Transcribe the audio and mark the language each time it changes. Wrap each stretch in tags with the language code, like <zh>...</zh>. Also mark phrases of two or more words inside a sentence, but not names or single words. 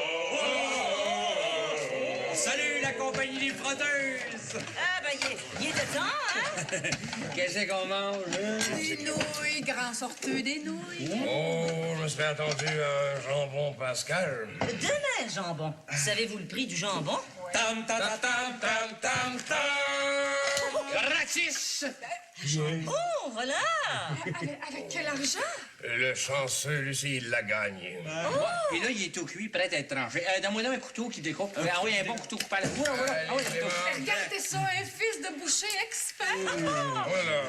<fr>Salut, la compagnie des frotteuses! Ah, ben, il était temps, hein? Qu'est-ce qu'on mange, hein? Des nouilles, grand sorteux des nouilles. Oh, je me suis attendu à un jambon Pascal. Demain, jambon. Savez-vous le prix du jambon? Tam, tam, tam, tam, tam, tam, tam! Gratis! Oh, voilà! Avec quel argent? Le chanceux, Lucie, il l'a gagné. Puis là, il est tout cuit, prêt à être tranché. Donne-moi un couteau qui découpe. Ah oui, un bon couteau coupable. Voilà. Ah oui, un couteau. Regardez ça, un fils de boucher expert. Voilà.</fr>